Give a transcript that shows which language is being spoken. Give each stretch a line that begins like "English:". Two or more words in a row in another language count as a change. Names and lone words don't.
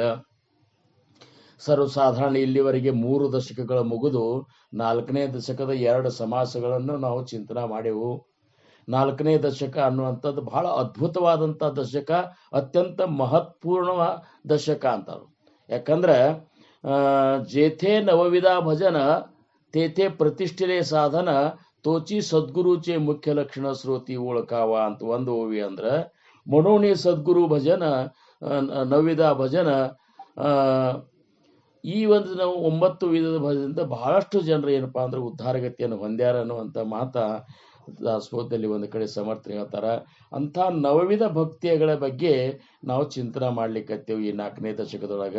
Kannada: ಸರ್ವಸಾಧಾರಣ ಇಲ್ಲಿವರೆಗೆ 3 ದಶಕಗಳ ಮುಗಿದು 4ನೇ ದಶಕದ 2 ಸಮಾಸಗಳನ್ನು ನಾವು ಚಿಂತನೆ ಮಾಡೆವು. 4ನೇ ದಶಕ ಅನ್ನುವಂಥದ್ದು ಬಹಳ ಅದ್ಭುತವಾದಂಥ ದಶಕ, ಅತ್ಯಂತ ಮಹತ್ವಪೂರ್ಣ ದಶಕ ಅಂತಾರೆ. ಯಾಕಂದ್ರೆ
Marathi: जेथे नवविधा भजन तेथे प्रतिष्ठिले साधन तोची सद्गुरूचे मुख्य लक्षण श्रोती ओळखावा
Kannada: ಅಂತ ಒಂದು ಓವಿ ಅಂದ್ರೆ
Marathi: म्हणून सद्गुरू भजन नवविधा भजन
Kannada: ಈ ಒಂದು ನಾವು 9 ವಿಧದ ಭಜನದಿಂದ ಬಹಳಷ್ಟು ಜನರು ಏನಪ್ಪಾ ಅಂದ್ರೆ ಉದ್ಧಾರಗತಿಯನ್ನು ಹೊಂದ್ಯಾರ ಅನ್ನುವಂಥ ಮಾತ ದಾಸಬೋಧದಲ್ಲಿ ಒಂದು ಕಡೆ ಸಮರ್ಥನೆ ಹೇಳ್ತಾರೆ. ಅಂಥ ನವವಿಧ ಭಕ್ತಿಗಳ ಬಗ್ಗೆ ನಾವು ಚಿಂತನೆ ಮಾಡ್ಲಿಕ್ಕತ್ತೇವೆ ಈ 4ನೇ ದಶಕದೊಳಗೆ.